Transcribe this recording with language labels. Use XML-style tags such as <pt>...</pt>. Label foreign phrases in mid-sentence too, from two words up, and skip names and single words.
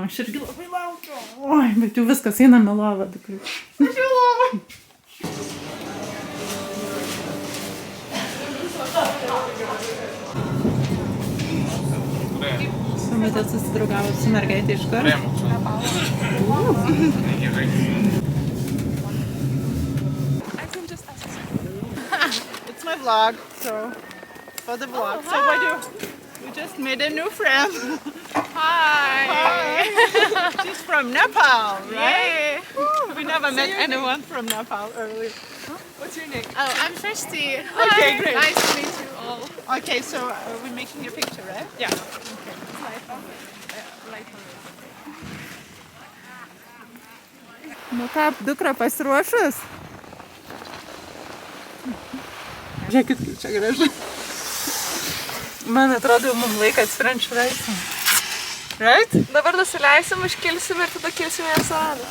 <lt>Aš irgi labai laukiu. Oi, bet jau viskas, einame lovą. Aš jau lovą. Matė susidraugavo su mergaitė iš kur?</lt> <en>It's my vlog, so for the vlog. So we just made a new friend. Hi. She's from Nepal, right? Yay. We never met anyone from Nepal earlier. What's your name? Oh, I'm Shashti. Okay, great. Nice to meet you all. Okay, so we're making a picture, right? Yeah.</en> <lt>Nu ką, dukra pasiruošus? Žiūrėkit, kaip čia gražu. Man atrodo, mums laikas</lt> <en>French fries.</en> <lt>Right? Dabar nusileisim, iškilsim ir tada kilsim į restoraną.</lt>